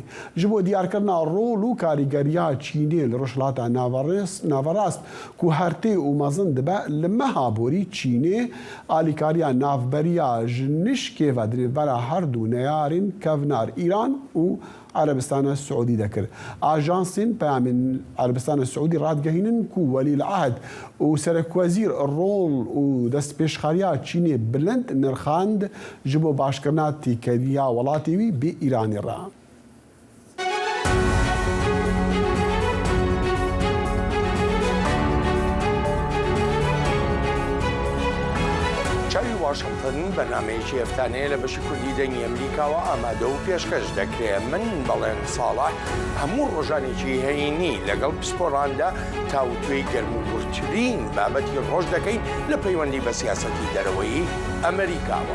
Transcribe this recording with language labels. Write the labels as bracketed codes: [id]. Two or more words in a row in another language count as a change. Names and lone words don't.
[ku] Ji bo diyarkirina rol û karîgeriya Çînê li rojhilata navarast ku hertê û mezin dibe li meha borî Çînê alîkariya navberiya ji nişkê ve dirêvbera her du neyarên kevnar İran û Erebistana Siûdî dekir. Ajansên peyamên Erebistana Siûdî radgehînin ku welîlehd û serokwezîr rol û destpêşxeriya Çînê bilind nirxand ji bo başkirina têkeriya welatê wî bê Îranê re. [ckb] واشنگتن بەرنمەیەکی هەفتانەیە لە بەشی کوردی دەنگی ئەمریکاوە ئامادە و پێشکەش دەکرێت. من بەڵێن ساڵح هەموو ڕۆژانێکی هەینی لەگەڵ پسپۆڕاندا تاوتوێی گەرموگورترین بابەتی ڕۆژ دەکەین لە پەیوەندی بە سیاسەتی دەرەوەی ئەمریکاوە.